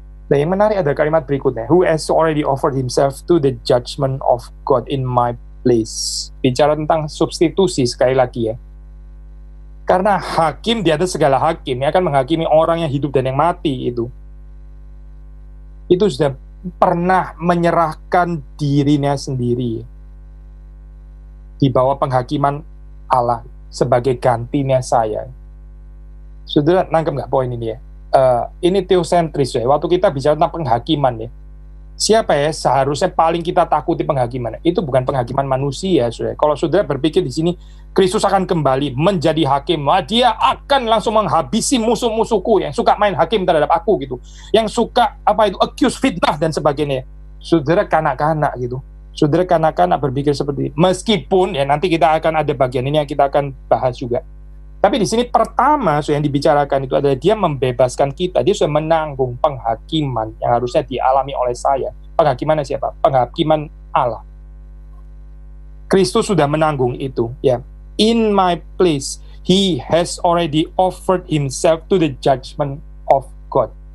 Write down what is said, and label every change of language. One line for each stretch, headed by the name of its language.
Indonesian: Nah yang menarik ada kalimat berikutnya,
English: who has already offered himself to the judgment of God in my place.
Indonesian: Bicara tentang substitusi sekali lagi ya. Karena hakim di atas segala hakim yang akan menghakimi orang yang hidup dan yang mati itu sudah pernah menyerahkan dirinya sendiri di bawah penghakiman Allah sebagai gantinya saya. Saudara nangkep nggak poin ini ya? Ini teosentris ya. Waktu kita bicara tentang penghakiman ya, siapa ya seharusnya paling kita takuti penghakiman? Itu bukan penghakiman manusia, saudara. Kalau saudara berpikir di sini Kristus akan kembali menjadi hakim, dia akan langsung menghabisi musuh-musuhku yang suka main hakim terhadap aku gitu, yang suka accuse, fitnah dan sebagainya. Saudara kanak-kanak gitu. Saudara kanak-kanak berpikir seperti itu. Meskipun ya nanti kita akan ada bagian ini yang kita akan bahas juga. Tapi di sini pertama yang dibicarakan itu adalah dia membebaskan kita, dia sudah menanggung penghakiman yang harusnya dialami oleh saya. Penghakimannya siapa? Penghakiman Allah. Kristus sudah menanggung itu, ya.
English: In my place, he has already offered himself to the judgment of God.